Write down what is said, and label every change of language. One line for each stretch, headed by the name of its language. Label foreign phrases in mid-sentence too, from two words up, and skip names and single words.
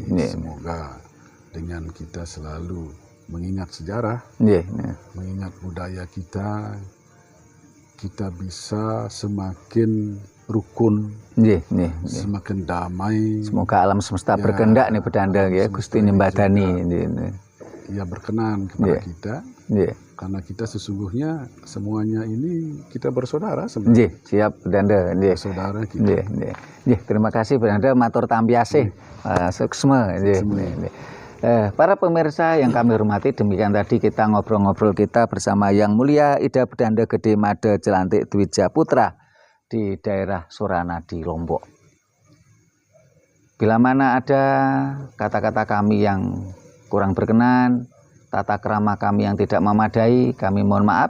Indonesian: Semoga dengan kita selalu mengingat sejarah, mengingat budaya kita bisa semakin rukun, semakin damai. Semoga alam semesta berkehendak nih Bedanda ya, Gusti Nyembadani ya berkenan kepada kita. Karena kita sesungguhnya semuanya ini kita bersaudara sebenarnya. Siap Bedanda. Saudara kita. Terima kasih Bedanda
Sasak: matur tampiasih.
Indonesian: Suksma. Para pemirsa yang kami hormati, demikian tadi kita ngobrol-ngobrol kita bersama Yang Mulia Ida Bedanda Gede Made Jelantik Dwija Putra di daerah Surana di Lombok. Bila mana ada kata-kata kami yang kurang berkenan, tata krama kami yang tidak memadai, kami mohon maaf.